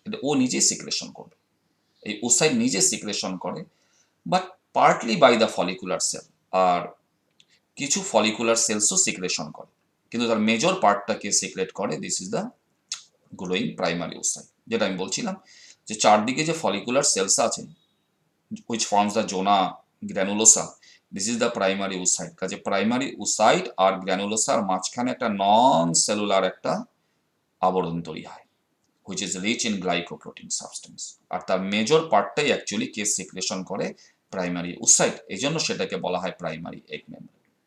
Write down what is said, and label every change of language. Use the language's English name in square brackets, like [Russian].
[Bangla] ও নিজেই সিক্রেশন করবে, এই ওসাইট নিজে সিক্রেশন করে, [English] but partly by the follicular cell, [Bangla] আর কিছু ফলিকুলার সেলসও সিক্রেশন করে, কিন্তু তার মেজর পার্টটাকে সিক্রেট করে [English] This is the growing primary oocyte. [Bangla] যেটা আমি বলছিলাম যে চারদিকে যে ফলিকুলার সেলস আছে [English] which forms the zona granulosa, this is the primary oocyte। [Bangla] কাজে প্রাইমারি oocyte আর গ্র্যানুলোসার মাঝখানে একটা নন সেলুলার একটা আবরণ তৈরি হয় [English] which is rich in glycoprotein substance, [Bangla] আর তার মেজর পার্টটাই অ্যাকচুয়ালি কে সিক্রেশন করে, প্রাইমারি oocyte, এই জন্য সেটাকে বলা হয় প্রাইমারি এগ মেমব্রেন।